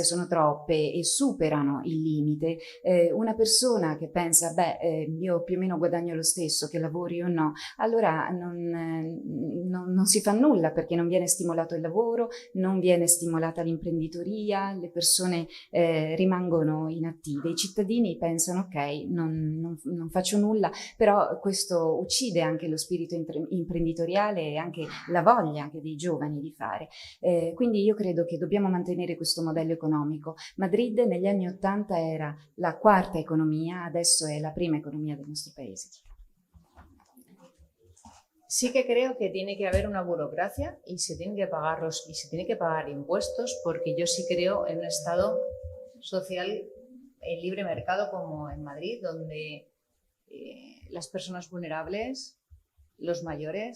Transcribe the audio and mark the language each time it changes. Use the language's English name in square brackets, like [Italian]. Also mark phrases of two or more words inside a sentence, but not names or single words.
[Italian] sono troppe e superano il limite, una persona che pensa io più o meno guadagno lo stesso che lavori o no, allora non si fa nulla, perché non viene stimolato il lavoro, non viene stimolata l'imprenditoria, le persone rimangono inattive, i cittadini pensano ok, non faccio nulla, però questo uccide anche lo spirito imprenditoriale e anche la voglia anche dei giovani di fare. Quindi io credo che dobbiamo mantenere questo modello economico. Madrid negli anni 80 era la 4ª economia, adesso è la prima economia del nostro paese. [Spanish] Sí que creo que tiene que haber una burocracia y se tienen que pagar impuestos, porque yo sí creo en un Estado social en libre mercado como en Madrid, donde las personas vulnerables, los mayores,